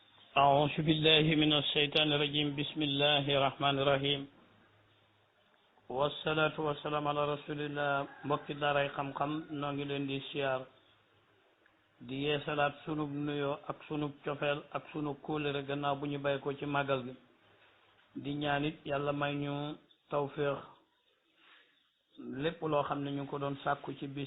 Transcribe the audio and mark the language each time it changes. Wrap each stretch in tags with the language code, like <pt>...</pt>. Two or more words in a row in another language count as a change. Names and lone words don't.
<ar>أعوذ بالله من الشيطان الرجيم بسم الله الرحمن الرحيم والصلاة والسلام على رسول الله</ar> <wo>mbokki daaray xam-xam noo ngi leen di siyaar di yeesalaat sunub nuyoo ak sunub cofeel ak sunub kóolëre gannaaw bu ñu bàyyi ko ci màggal gi di ñaanit yàlla may ñu tawféex lépp loo xam ne ñu ngi ko doon sàkku ci bis</wo>